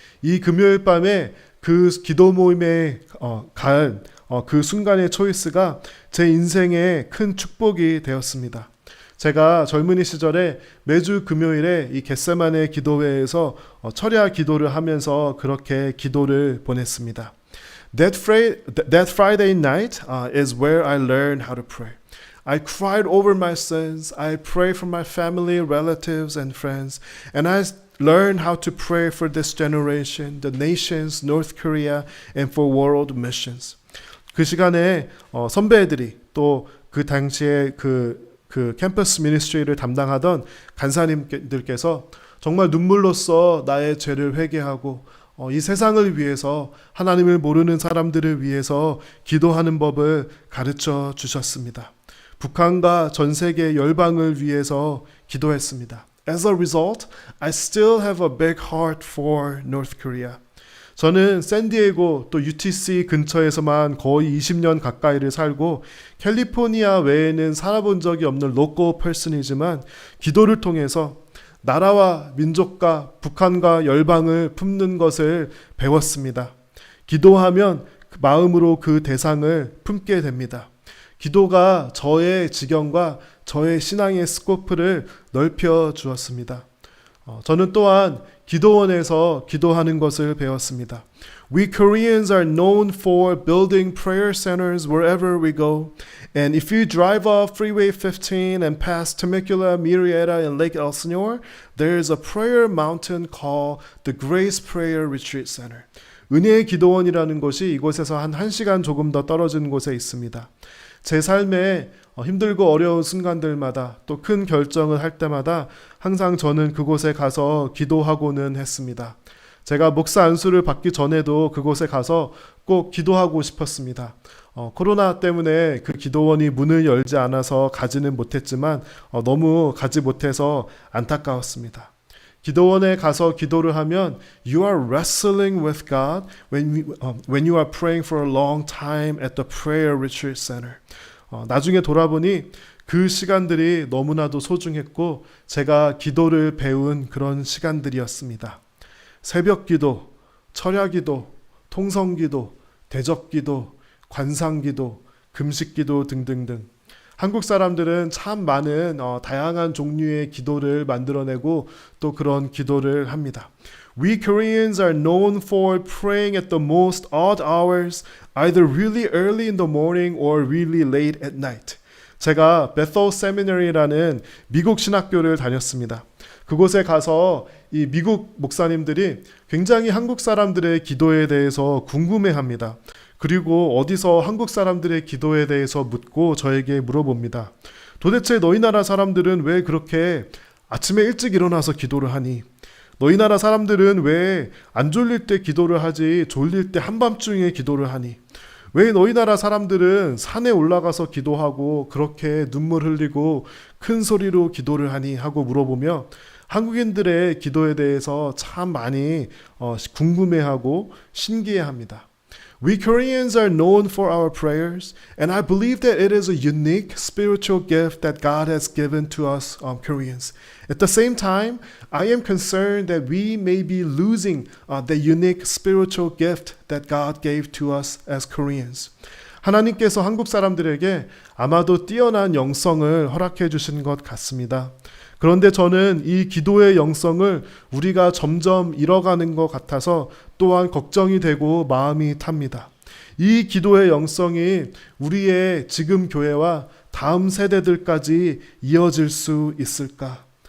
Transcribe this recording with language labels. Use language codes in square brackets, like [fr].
[ko] 이 금요일 밤에 그 기도 모임에 간 그 순간의 초이스가 제 인생의 큰 축복이 되었습니다. 제가 젊은이 시절에 매주 금요일에 이 겟세마네 기도회에서 철야 기도를 하면서 그렇게 기도를 보냈습니다. [en] That Friday night is where I learned how to pray. I cried over my sins. I prayed for my family, relatives, and friends. And I learned how to pray for this generation, the nations, North Korea, and for world missions. [ko] 그 시간에 선배들이 또 그 당시에 그 캠퍼스 미니스트리를 담당하던 간사님들께서 정말 눈물로써 나의 죄를 회개하고 이 세상을 위해서 하나님을 모르는 사람들을 위해서 기도하는 법을 가르쳐 주셨습니다. 북한과 전 세계 열방을 위해서 기도했습니다. [en] As a result, I still have a big heart for North Korea. [ko] 저는 샌디에고 또 UTC 근처에서만 거의 20년 가까이를 살고 캘리포니아 외에는 살아본 적이 없는 로컬 퍼슨이지만 기도를 통해서 나라와 민족과 북한과 열방을 품는 것을 배웠습니다. 기도하면 마음으로 그 대상을 품게 됩니다. 기도가 저의 지경과 저의 신앙의 스코프를 넓혀 주었습니다. 저는 또한 기도원에서 기도하는 것을 배웠습니다. [en] We Koreans are known for building prayer centers wherever we go. And if you drive off Freeway 15 and pass Temecula, Murrieta, and Lake Elsinore, there is a prayer mountain called the Grace Prayer Retreat Center. [ko] 은혜의 기도원이라는 곳이 이곳에서 한 1시간 조금 더 떨어진 곳에 있습니다. 제 삶에 힘들고 어려운 순간들마다 또 큰 결정을 할 때마다 항상 저는 그곳에 가서 기도하고는 했습니다. 제가 목사 안수를 받기 전에도 그곳에 가서 꼭 기도하고 싶었습니다. 코로나 때문에 그 기도원이 문을 열지 않아서 가지는 못했지만 너무 가지 못해서 안타까웠습니다. 기도원에 가서 기도를 하면 [en] You are wrestling with God when you are praying for a long time at the prayer retreat center. [ko] 나중에 돌아보니 그 시간들이 너무나도 소중했고 제가 기도를 배운 그런 시간들이었습니다. 새벽 기도, 철야 기도, 통성 기도, 대접기도, 관상기도, 금식기도 등등등. 한국 사람들은 참 많은 다양한 종류의 기도를 만들어내고 또 그런 기도를 합니다. [en] We Koreans are known for praying at the most odd hours, either really early in the morning or really late at night. [ko] 제가 Bethel Seminary라는 미국 신학교를 다녔습니다. 그곳에 가서 이 미국 목사님들이 굉장히 한국 사람들의 기도에 대해서 궁금해합니다. 그리고 어디서 한국 사람들의 기도에 대해서 묻고 저에게 물어봅니다. 도대체 너희 나라 사람들은 왜 그렇게 아침에 일찍 일어나서 기도를 하니? 너희 나라 사람들은 왜 안 졸릴 때 기도를 하지 졸릴 때 한밤중에 기도를 하니? 왜 너희 나라 사람들은 산에 올라가서 기도하고 그렇게 눈물 흘리고 큰 소리로 기도를 하니? 하고 물어보며 한국인들의 기도에 대해서 참 많이 궁금해하고 신기해합니다. [en] We Koreans are known for our prayers, and I believe that it is a unique spiritual gift that God has given to us Koreans. At the same time, I am concerned that we may be losing the unique spiritual gift that God gave to us as Koreans. [ko] 하나님께서 한국 사람들에게 아마도 뛰어난 영성을 허락해 주신 것 같습니다. 그런데 저는 이 기도의 영성을 우리가 점점 잃어가는 것 같아서 또한 걱정이 되고 마음이 탑니다. 이 기도의 영성이 우리의 지금 교회와 다음 세대들까지 이어질 수 있을까?